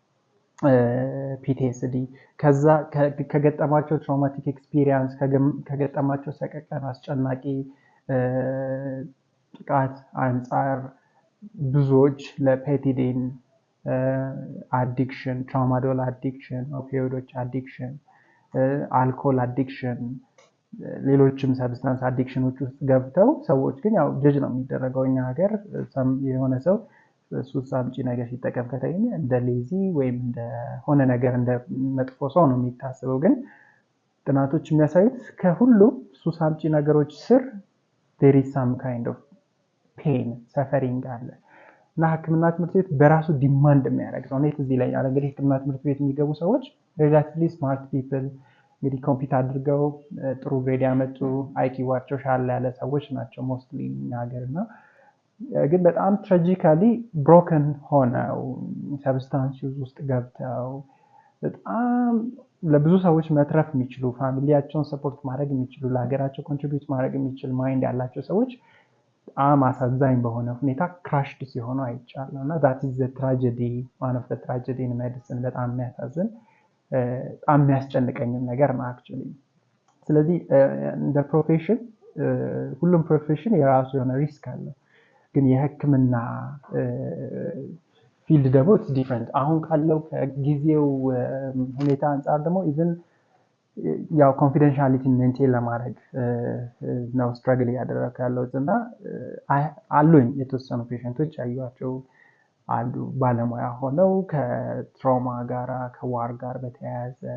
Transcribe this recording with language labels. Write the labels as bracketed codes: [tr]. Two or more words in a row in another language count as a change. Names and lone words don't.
[am] ፒቲኤስዲ። ከዛ ከገጠማቸው [en] traumatic experience [am] ከገጠማቸው ሰቀቀን አስጨናቂ ጥቃት አንጻር ብዙዎች ለፔቲዲን አዲክሽን፣ ትራማዶል አዲክሽን፣ ኦፒዮይዶች አዲክሽን፣ አልኮል አዲክሽን፣ ሌሎችም [en] substance addictions [am] ውስጥ ገብተው ሰዎች ግን ያው ጀጅ ነው የሚደረገው እኛ ሀገር የሆነ ሰው ሱስ አምጪ ነገር ሲጠቀም ከተገኘ እንደ ሌዚ ወይም እንደ ሆነ ነገር እንደ መጥፎ ሰው ነው የሚታሰበው። ግን ጥናቶች የሚያሳዩት ከሁሉም ሱስ አምጪ ነገሮች ስር [en] there is some kind of pain suffering [am] አለ እና ህክምና ትምህርት ቤት በራሱ ዲማንድ የሚያደርግ ነው። እዚህ ላይ እንግዲህ ህክምና ትምህርት ቤት የሚገቡ ሰዎች [en] relatively smart people [am] እንግዲህ ኮምፒውተር አድርገው ጥሩ ግሬድ ያመጡ አይኪዋቸው ሻል ያለ ሰዎች ናቸው ሞስትሊ እኛ ሀገርና ግን በጣም [en] tragically broken [am] ሆነው [en] substance use [am] ውስጥ ገብተው በጣም ለብዙ ሰዎች መትረፍ የሚችሉ ፋሚሊያቸውን ሰፖርት ማድረግ የሚችሉ ለሀገራቸው ኮንትሪቢዩት ማድረግ የሚችል ማይንድ ያላቸው ሰዎች በጣም አሳዛኝ በሆነ ሁኔታ ክራሽድ ሲሆኑ አይቻለሁ እና [en] that is the tragedy, one of the tragedy in medicine። [am] በጣም የሚያሳዝን በጣም የሚያስጨንቀኝም ነገር ነው actually ስለዚህ እንደ ፕሮፌሽን ሁሉም ፕሮፌሽን የራሱ የሆነ ሪስክ አለው። ግን የህክምና ፊልድ ደግሞ ዲፍረንት አሁን ካለው ከጊዜው ሁኔታ አንጻር ደግሞ ኢቭን ያው [en] confidentiality maintain [am] ለማድረግ ነው ስትራግል እያደረኩ ያለሁት እና አሉኝ የተወሰኑ ፔሸንቶች ያዩዋቸው አሉ ባለሙያ ሆነው ከትራውማ ጋር ከዋር ጋር በተያያዘ